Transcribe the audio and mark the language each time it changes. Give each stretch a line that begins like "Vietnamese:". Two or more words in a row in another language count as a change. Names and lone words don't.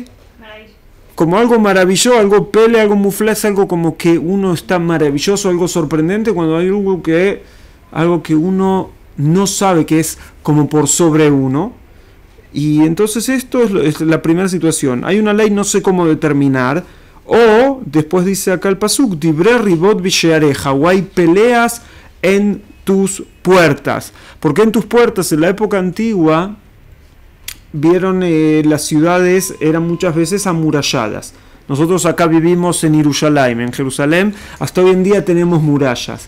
Spanish: Como algo maravilloso, algo pele, algo muflá, es algo como que uno está maravilloso, algo sorprendente, cuando hay algo que uno no sabe, que es como por sobre uno. Y entonces esto es la primera situación. Hay una ley, no sé cómo determinar. O, después dice acá el pasuk,
Hebrew: דברי ריבות בשעריך,
Spanish: o hay peleas en tus puertas. Porque en tus puertas, en la época antigua, vieron, las ciudades eran muchas veces amuralladas. Nosotros acá vivimos en Jerusalén, hasta hoy en día tenemos murallas.